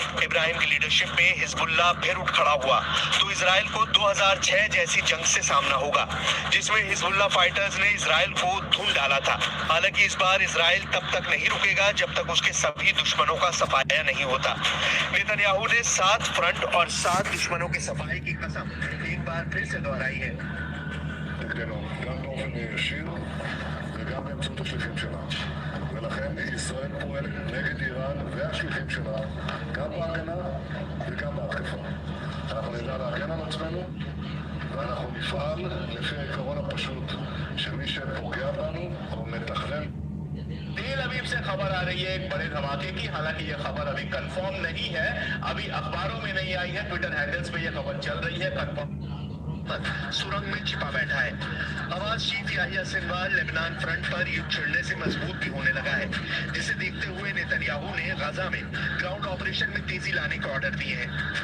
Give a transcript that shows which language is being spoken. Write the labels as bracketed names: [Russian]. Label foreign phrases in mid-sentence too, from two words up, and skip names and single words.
[Hindi] इब्राहिम की लीडरशिप में हिजबुल्लाह फिर उठ खड़ा हुआ तो इजराइल को 2006 जैसी जंग से सामना होगा, जिसमें हिजबुल्लाह फाइटर्स ने इजराइल को धुन डाला था। हालांकि इस बार इजराइल तब तक नहीं रुकेगा जब तक उसके सभी दुश्मनों का सफाया नहीं होता। नेतन्याहू ने 7 फ्रंट और 7 दुश्मनों के सफाई की कसम एक बार फिर से दोहराई है। [Hebrew] ולכן ישראל פועלת נגד איראן והשליחים שלה גם בהגנה וגם בהתקפה. אנחנו נדע להגן על עצמנו ואנחנו נפעל לפי העיקרון הפשוט שמי שפוגע בנו או מתכנן. [Hindi] तेल अवीव से खबर आ रही है एक बड़े धमाके की। हालांकि यह खबर अभी कंफर्म नहीं है, अभी अखबारों में नहीं आई है, ट्विटर हैंडल्स पे यह खबर चल रही है। कंफर्म सुरंग में छिपा बैठा है। हमास चीफ याहिया सिनवार लेबनान फ्रंट पर युद्ध छिड़ने से मजबूत भी होने लगा है, जिसे देखते हुए नेतन्याहू ने गाजा में [English] ground operation [Hindi] में तेजी लाने के ऑर्डर दिए हैं।